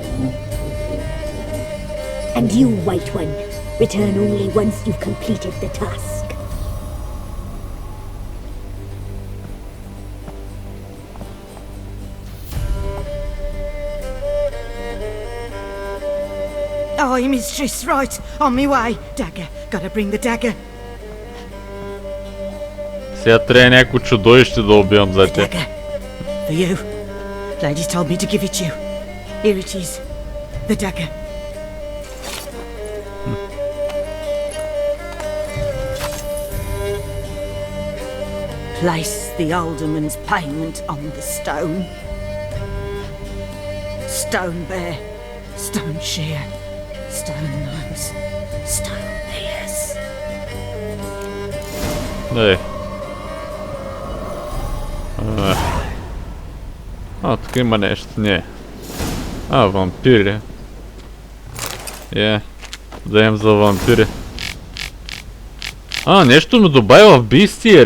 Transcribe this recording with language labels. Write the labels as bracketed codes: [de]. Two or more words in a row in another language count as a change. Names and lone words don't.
[en] And you, white one, return only once you've completed the task. Aye, mistress, right. On me way. Dagger. Gotta bring the dagger. [bg] Сега трябва някакво чудовище да убивам за тях. [en] Dagger. For you. Lady told me to give it you. Here it is. The dagger. Place the alderman's payment on the stone. Stone bear. Stone shear. Stone nose. Stone ears. [bg] Дай. Тук има нещо. Не. Вампири. Даем за вампири. Нещо ми добавя в бистиери.